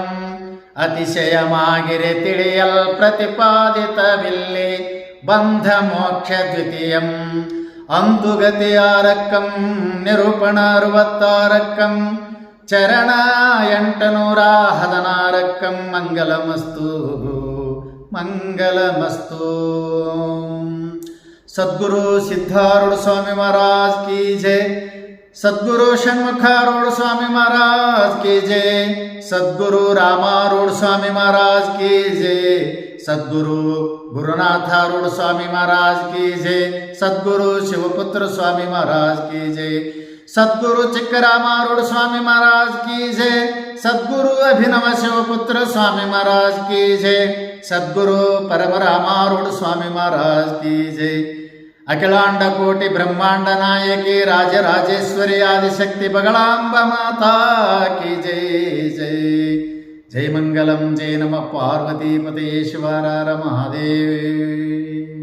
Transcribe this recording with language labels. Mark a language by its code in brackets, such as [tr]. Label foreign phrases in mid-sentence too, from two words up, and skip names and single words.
[kn] ಅತಿಶಯಮಾಗಿರೆ ತಿಳಿಯಲ್ ಪ್ರತಿಪಾದಿತವಿಲ್ಲಿ, ಬಂಧ ಮೋಕ್ಷ ದ್ವಿತೀಯಂ. ಅಂತುಗತಿಯಾರಕ್ಕಂ ನಿರೂಪಣ 66. ಚರಣ 816. ಮಂಗಲಮಸ್ತು ಮಂಗಲಮಸ್ತು. [hi] सद्गुरु सिद्धारूढ़ स्वामी महाराज की जय. सद्गुरु षण्मुखारूढ़ स्वामी महाराज की जय. सद्गुरु रामारूढ़ स्वामी महाराज की जय. सद्गुरु गुरुनाथारूढ़ स्वामी महाराज की जय. सद्गुरु शिवपुत्र स्वामी महाराज की जय. सद्गुरु चिक्करामारूढ़ स्वामी महाराज की जय. सद्गुरु अभिनव शिवपुत्र स्वामी महाराज की जय. सद्गुरु परमरामारूढ़ स्वामी महाराज की जय. अखिलांड कोटि ब्रह्मांड नायकी राजराजेश्वरी आदिशक्ति बगलांब माता की जय जय. जय मंगलम. जय नमः पार्वती पते शिव हर हर महादेव.